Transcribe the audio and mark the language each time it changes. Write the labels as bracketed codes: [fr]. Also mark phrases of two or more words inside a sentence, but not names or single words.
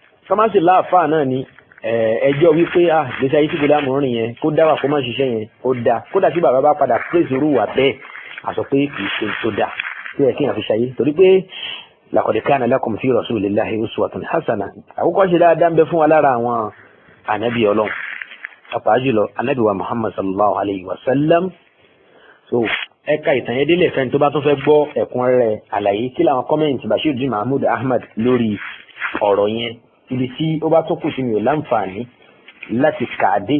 [yo] kọ́másì láàfáà náà ni ẹjọ́ wípé gbèsè ayé tí kò dáàmú rìn yẹn kó dá wà kó má ṣiṣẹ́ yẹn ó dáa kódà tí bàbá bá padà pèsè irú wà bẹ́ẹ̀ àsọ pé kì í ṣe tó dáa tí ẹ kéèyàn fi ṣayé torí pé [ar] لقد كان لكم في رسول الله أسوة حسنة [yo] àkókò ṣe dáadáa ń bẹ fún wa lára àwọn ànábì ọlọ́run pàápàá jùlọ ànábì wa Muhammad [ar] صلى الله عليه وسلم. [yo] So ẹ̀ka ìtàn yẹn délé fẹ́ni tó bá tún fẹ́ gbọ́ ẹ̀kúnrẹ́rẹ́ àlàyé kí làwọn kọ́mẹ́ǹtì Bashiruddin Mahmood Ahmad lórí ọ̀rọ̀ yẹn ibi tí ó bá tó kù sí mi ò láǹfààní láti kàdé.